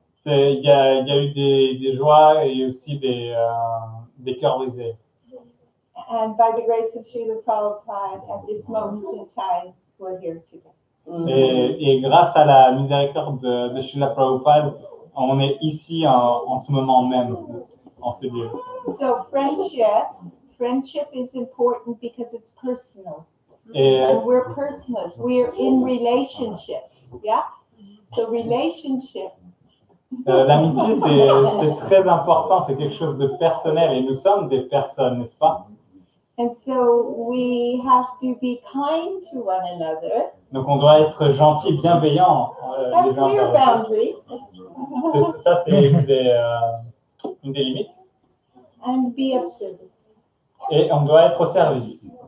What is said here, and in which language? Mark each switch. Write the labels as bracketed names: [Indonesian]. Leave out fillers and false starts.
[French] Il y a eu des joies et aussi des cœurs brisés. [English] And by the grace of Srila Prabhupada, at this moment in time, we're here today. [French] Et grâce à la miséricorde de Srila Prabhupada, on est ici en ce moment même, en ce lieu. [English] So friendship is important because it's personal. And we're personal. We're in relationship. Yeah? So relationship. [French] L'amitié, c'est très important, c'est quelque chose de personnel et nous sommes des personnes, n'est-ce pas? [English] And so we have to be kind to one another. [French] Donc on doit être gentil, bienveillant. [English] Have clear boundaries. [French] Ça, c'est une des limites. [English] And be of service. [French] Et on doit être au service.